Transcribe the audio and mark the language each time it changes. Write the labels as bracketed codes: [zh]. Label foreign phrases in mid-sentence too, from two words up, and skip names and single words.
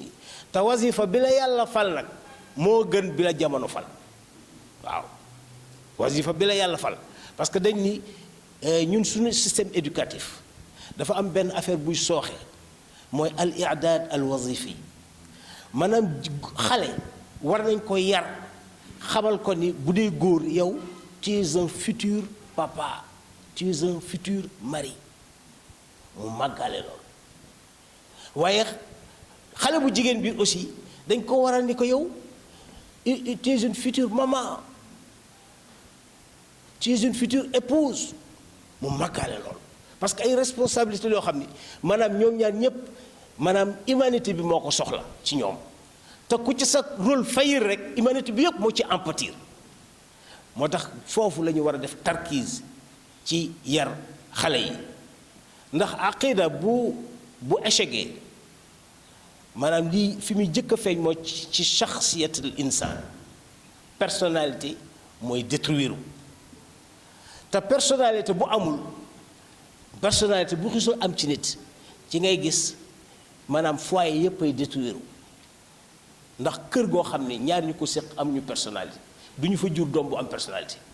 [wo] ñi te wazifa bi la yàlla fal nag moo gën bi la jamono fal waaw wazifa bi la yàlla fal [fr] parce que [wo] dañ ni ñun suñu [fr] système éducatif [wo] dafa am benn affaire buy sooxe mooy [ar] الإعداد الوظيفي [wo] maanaam xale war nañ ko yar xamal ko ni bu dee góor yow [fr] tu es un futur papa tu es un futur mari [wo] mu màggale loolu waaye xale bu jigéen bi aussi dañ ko waral ni ko yow [fr] tu es une future maman tu es une future épouse [wo] mu màggale loolu [fr] parce que [wo] ay responsabilités yoo xam ni maanaam ñoom ñaar ñépp maanaam humanité bi moo ko soxla ci ñoom te ku ci sa rôle faillir rek humanité bi yépp moo ci empathir moo tax foofu la ñu war a def tarkiis ci yar xale yi ndax aqida bu échecgee maanaam lii fi muy jëkk a feeñ mooy ci [ar] شخصية الإنسان [wo] personnalité mooy détruire te personnalité bu amul personnalité bu xisul am ci nit ci ngay gis maanaam foyer yépp ay détruire ndax kër goo xam ne ñaar ñu ko séq am ñu personnalité du ñu fa jur doom bu am personnalité